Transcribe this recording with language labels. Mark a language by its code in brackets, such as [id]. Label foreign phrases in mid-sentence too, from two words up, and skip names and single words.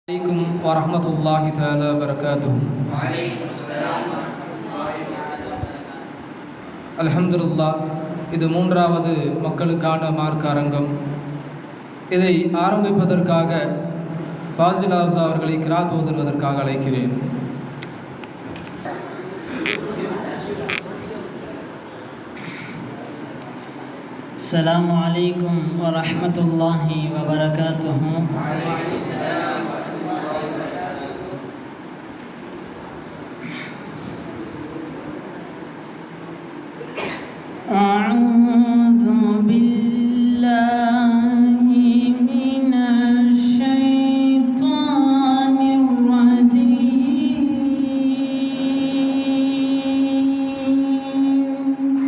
[ar] عليكم ورحمة الله تعالى وبركاته. وعليكم السلام ورحمة الله وبركاته. الحمد لله. [ta] இது மூன்றாவது மக்களுக்கான மார்க்க அரங்கம். இதை ஆரம்பிப்பதற்காக ஃபாசில் ஹாஃபிஸ் அவர்களை கிராத் ஓதுவதற்காக அழைக்கிறேன். [ar] السلام عليكم ورحمة الله وبركاته. وعليكم السلام ورحمة الله وبركاته. أعوذ بالله من الشيطان الرجيم.